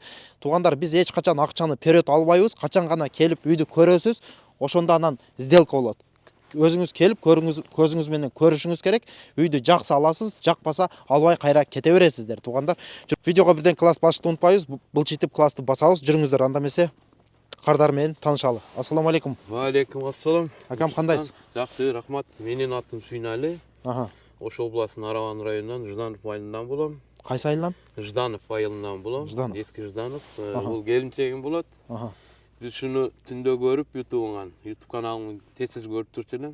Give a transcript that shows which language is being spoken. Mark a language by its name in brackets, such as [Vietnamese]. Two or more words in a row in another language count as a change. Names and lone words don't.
[Kyrgyz] Туугандар, биз эч качан акчаны вперед албайбыз. Качан гана келип үйдү көрөсүз, ошондо анан сделка болот. Өзүңүз келип көрүңүз, көзүңүз менен көрүшүңүз керек. Үйдү жакса аласыз, жакпаса албай кайра кете бересиздер туугандар. Видеого бирден класс басышты унутпайбыз. Былчитип классты басабыз. Жүрүңүздөр, анда эмесе кардар менен таанышалы. Ассаламу алейкум. Алейкум ассалам. Акам, кандайсыз? Жакшы, рахмат. Менин атым Сүйнали. Ош областынын Араван районунан, Жданов айылынан болом. Кайсы айылдан? Жданов айылынан болом. Жданов. Эски Жданов. Бул келинчегим болот. Биз шуну түндө көрүп ютубуңан, YouTube каналыңды тез көрүп турчу элем.